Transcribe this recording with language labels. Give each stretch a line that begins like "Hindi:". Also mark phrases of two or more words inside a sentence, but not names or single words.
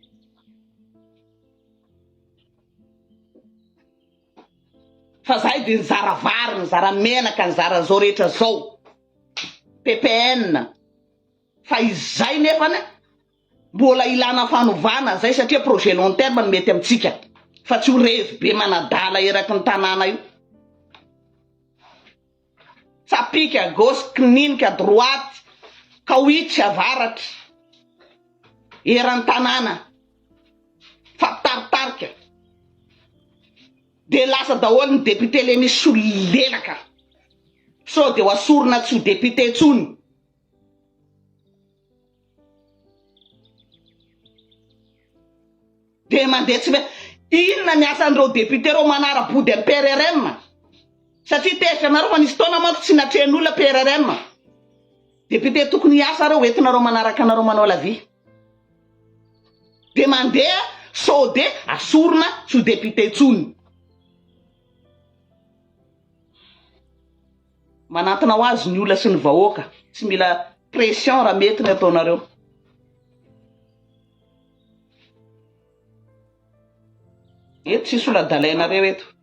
Malagasy: fa zay de nizara vary nizara menaka nizara zao rehetra zao PPN fa izay nefany mbola ilana fanovana zay satria
French: projet long terme
Malagasy: mety amitsika fa tsy ho revy be manadala eraky ny tanàna io tsapika
French: à gauche
Malagasy: kininika
French: à droite
Malagasy: kawitsy avaratry eran'ny tanàna fa taritarika de lasa daholo ny député le misy solelaka so de ho asorina tsy ho député tsony de mandeha tsy inona ny asan'ireo député reo manara-body amin'ny PRRM satria tezitra anareo fa nisy taona manko tsy natrehan'olona PRRM député tokony hiasa reo entinareo manaraka anareo manao
French: la vie
Malagasy: de mandeha so de asorina tsy ho député tsony manantona ho azy ny olona sy ny vahoaka tsy mila pression raha mety ny ataonareo eto tsisy ola-dalainareo eto